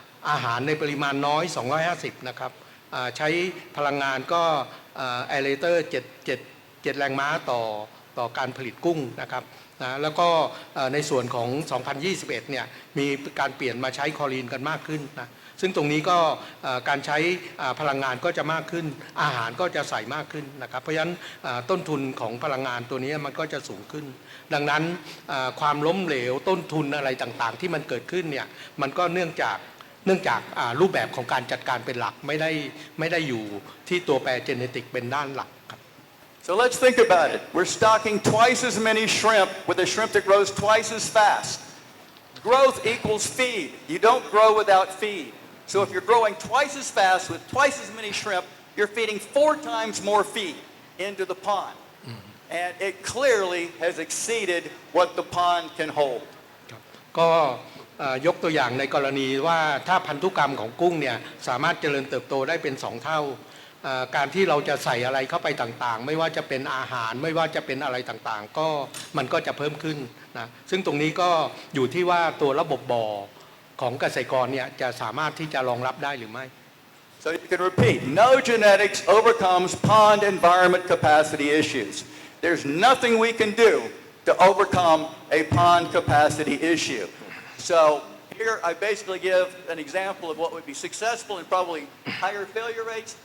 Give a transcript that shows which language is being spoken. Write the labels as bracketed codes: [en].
[th] อาหารในปริมาณน้อย250นะครับใช้พลังงานก็แอเรเตอร์7แรงม้าต่อการผลิตกุ้งนะครับนะแล้วก็ในส่วนของ 2021 เนี่ยมีการเปลี่ยนมาใช้คลอรีนกันมากขึ้นนะซึ่งตรงนี้ก็การใช้พลังงานก็จะมากขึ้นอาหารก็จะใส่มากขึ้นนะครับเพราะฉะนั้นต้นทุนของพลังงานตัวนี้มันก็จะสูงขึ้นดังนั้น ความล้มเหลวต้นทุนอะไรต่างๆที่มันเกิดขึ้นเนี่ยมันก็เนื่องจากรูปแบบของการจัดการเป็นหลักไม่ได้อยู่ที่ตัวแปรเจเนติกเป็นด้านหลักครับ [en] So let's think about it. We're stocking twice as many shrimp with a shrimp that grows twice as fast. growth equals feed. You don't grow without feed. So if you're growing twice as fast with twice as many shrimp, you're feeding 4 times more feed into the pond. And it clearly has exceeded what the pond can hold. [th] ก็ยกตัวอย่างในกรณีว่าถ้าพันธุกรรมของกุ้งเนี่ยสามารถเจริญเติบโตได้เป็น2เท่าการที่เราจะใส่อะไรเข้าไปต่างๆไม่ว่าจะเป็นอาหารไม่ว่าจะเป็นอะไรต่างๆก็มันก็จะเพิ่มขึ้นนะซึ่งตรงนี้ก็อยู่ที่ว่าตัวระบบบ่อของเกษตรกรเนี่ยจะสามารถที่จะรองรับได้หรือไม่ [en] So you can repeat, no genetics overcomes pond environment capacity issues. There's nothing we can do to overcome a pond capacity issue. So here I basically give an example of what would be successful and probably higher failure rates.